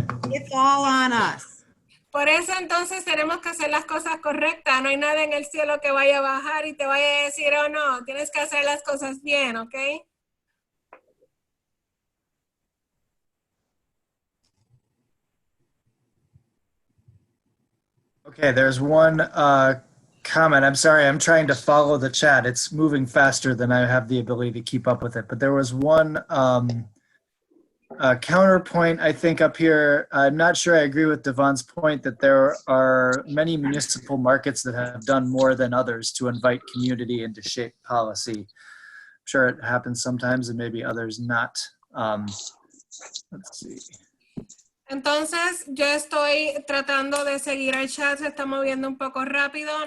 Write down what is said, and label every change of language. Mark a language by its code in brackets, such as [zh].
[en] It's all on us. [es] Por eso entonces tenemos que hacer las cosas correctas. No hay nada en el cielo que vaya a bajar y te vaya a decir, oh no, tienes que hacer las cosas bien, ¿ok? [en] Okay, there's one comment. I'm sorry, I'm trying to follow the chat. It's moving faster than I have the ability to keep up with it. But there was one counterpoint, I think, up here. I'm not sure I agree with Devon's point that there are many municipal markets that have done more than others to invite community and to shape policy. I'm sure it happens sometimes and maybe others not. Let's see. [es] Entonces, yo estoy tratando de seguir el chat, se está moviendo un poco rápido.